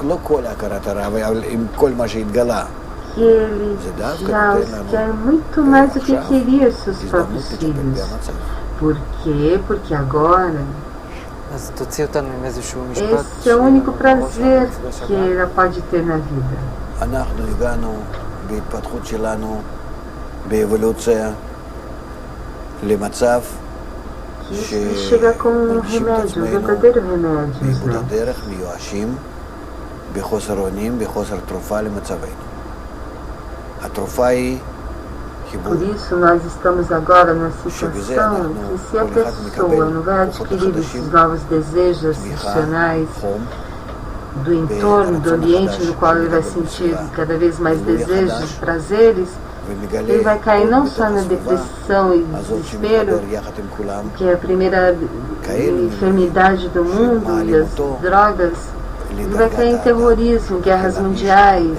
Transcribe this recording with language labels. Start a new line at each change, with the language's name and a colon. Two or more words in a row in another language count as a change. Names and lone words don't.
Portuguese: Que ele já os quer muito mais do que queria os seus próprios filhos. Por quê? Porque agora esse é o único prazer que ela pode ter na vida.
Hebrew: אנחנו הגענו בהתפתחות שלנו, באבולוציה, למצב שמוצאים עצמנו באיבוד הדרך, מיואשים, בחוסר אונים, בחוסר תרופה למצבנו. התרופה היא חיבור.
Portuguese: Por isso nós estamos agora na situação que se a pessoa não vai adquirir esses novos desejos racionais do entorno, do ambiente no qual ele vai sentir cada vez mais desejos, prazeres, ele vai cair não só na depressão e desespero, que é a primeira enfermidade do mundo, e as drogas, ele vai cair em terrorismo, guerras mundiais.